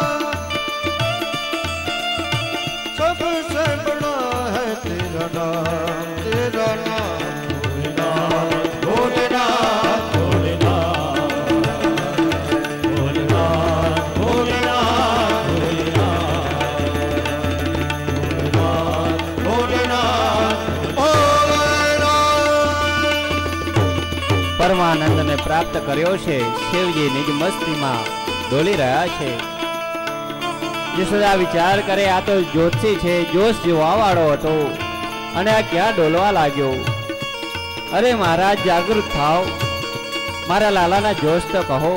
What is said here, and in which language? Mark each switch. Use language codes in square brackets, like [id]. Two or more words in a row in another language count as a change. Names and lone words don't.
[hi] सबसे बड़ा है तेरा नाम भोलेनाथ भोलेनाथ भोलेनाथ भोलेनाथ भोलेनाथ भोलेनाथ भोलेनाथ। [gu] પરમાનંદ ને પ્રાપ્ત કર્યો છે. શિવજી નિજ મસ્તીમાં ડોલી રહ્યા છે. યશોદા વિચાર કરે આ તો જ્યોતિષી છે, જોશ જોવા વાળો હતો અને આ ક્યાં ડોલવા લાગ્યો. અરે મહારાજ જાગૃત થાવ, મારા લાલાના જોશ તો કહો.